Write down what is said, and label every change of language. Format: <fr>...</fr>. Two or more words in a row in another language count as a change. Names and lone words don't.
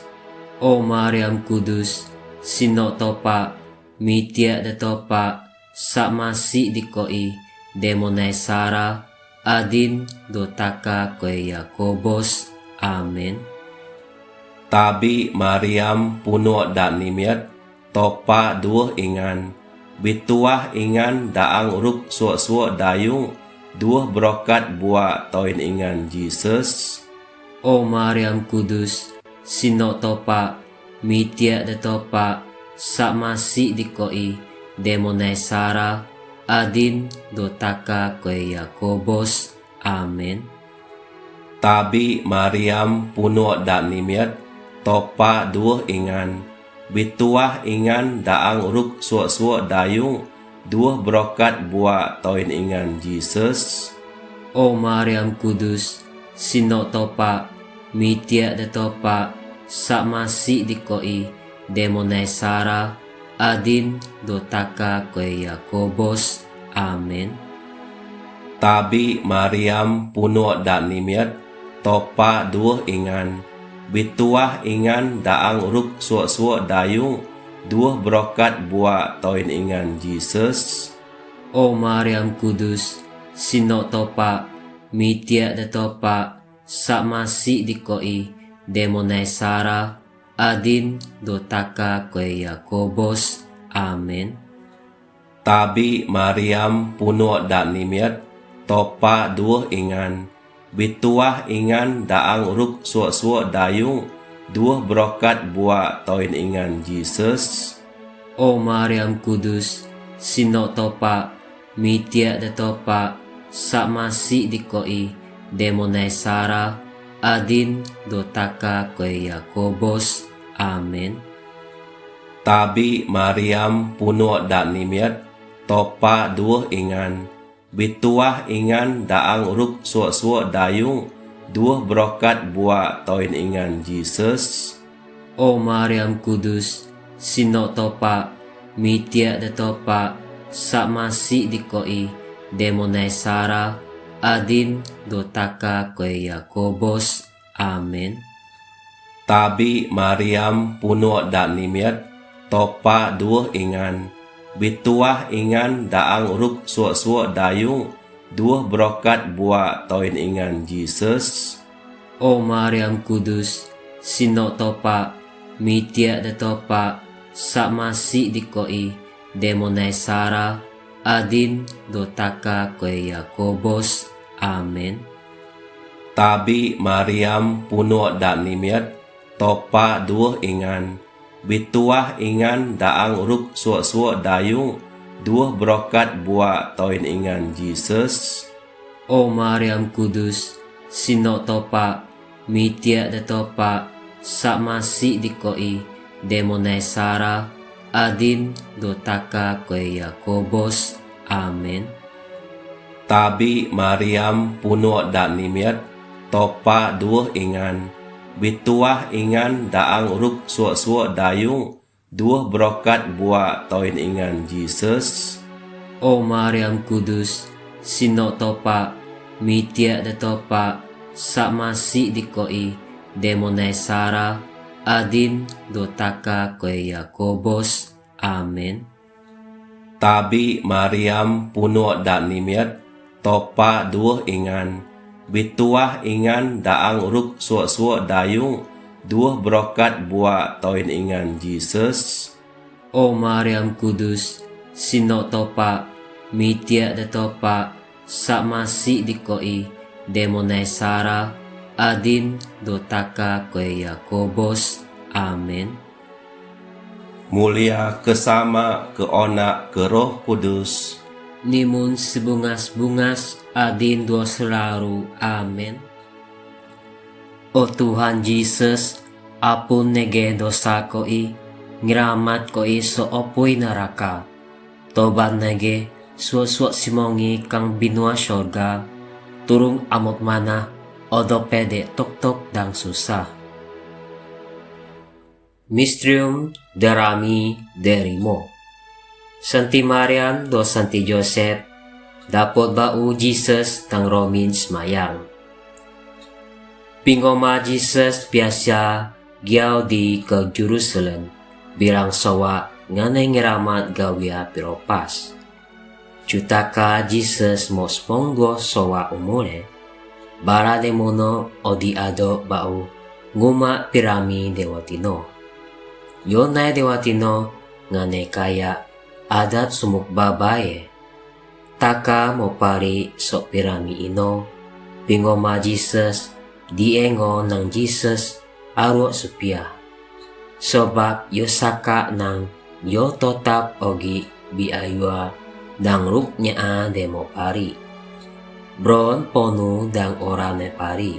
<sdo>O Mariam Kudus, sino topa, mitia de topa, sak masih di koi, demonai Sara, adin do taka koi Yakobos, amin. Tabi Mariam puno dan nimiat topa dua ingan. Bituah ingan daang ruk suak-suak dayung dua brokat buat toin ingan Jesus. O Mariam Kudus, sino topa, mitia de topa, sak masih di koi, demonai Sara, adin do taka koi Yakobos, amin. Tabi Mariam puno dan nimiat topa dua ingan. Bituah ingan daang ruk suak-suak dayung dua brokat buat toin ingan Jesus. O Mariam Kudus, sino topa, mitia de topa, sak masih di koi, demonai Sara, adin do taka koi Yakobos, amin. Tabi Mariam puno dan nimiat topa dua ingan. Bituah ingan daang ruk suak-suak dayung dua brokat buat toin ingan Jesus. O Mariam Kudus, sino topa, mitia de topa, sak masih di koi, demonai Sara, adin do taka koi Yakobos, amin. Tabi Mariam puno dan nimiat topa dua ingan. Bituah ingan daang ruk suak-suak dayung dua brokat buat toin ingan Jesus. O Mariam Kudus, sino topa, mitia de topa, sak masih di koi, demonai Sara, adin do taka koi Yakobos, amin. Tabi Mariam puno dan nimiat topa dua ingan. Bituah ingan daang ruk suak-suak dayung dua brokat buat toin ingan Jesus. O Mariam Kudus, sino topa, mitia de topa, sak masih di koi, demonai Sara, adin do taka koi Yakobos, amin. Tabi Mariam puno dan nimiat topa dua ingan. Bituah ingan daang ruk suak-suak dayung dua brokat buat toin ingan Jesus. O Mariam Kudus, sino topa, mitia de topa, sak masih di koi, demonai Sara, adin dotaka koe Yakobos. Amen. Tabi Mariam puno dak nimiat topa duah ingan bituah ingan daang ruk suak-suak dayung duah brokat buat toin ingan Jesus. O Mariam Kudus, sino topa, mitia de topa, sa masi di koi, demonai Sara, adin dotaka koe Yakobos. Amen. Tabi Mariam puno dak nimiat topa duah ingan bituah ingan daang ruk suak-suak dayung duah brokat buat toin ingan Jesus. O Mariam Kudus, sino topa, mitia de topa, sa masi di koi, demonai Sara, adin dotaka koe Yakobos. Amen. Tabi Mariam puno dak nimiat topa duah ingan bituah ingan daang ruk suak-suak dayung duah brokat buat toin ingan Jesus. O Mariam Kudus, sino topa, mitia de topa, sa masi di koi, demonai Sara, adin dotaka koe Yakobos. Amen. Mulia kesama ke Onak ke Roh Kudus. Nimun sebungas-bungas, adin dua selaru. Amen. O Tuhan Yesus, apun nege dosa koi, ngiramat koi so opoy neraka. Toban nege suat-suat simongi kang binua sorga, turung amot mana, odo pede tok-tok dang susah. Mistrium darami derimo. Santi Mariam do Santi Joseph, dapot bau Jesus tang Romin semayang. Pingoma Jesus biasa giaw di ke Jerusalem, bilang sawa nganay ngiramat gawia piropas. Cutaka Jesus mospong do sawa umure, bara demono odi ado bau nguma pirami dewatino. Yonay dewatino nganay kaya adat sumuk babae. Taka mo pari so pirami ino, pingoma Jesus, diengo ng Jesus, aro supia. Sobak yosaka ng yo totap ogi biaywa, dang ruk niya demo pari. Bron ponu dang orane pari.</sdo>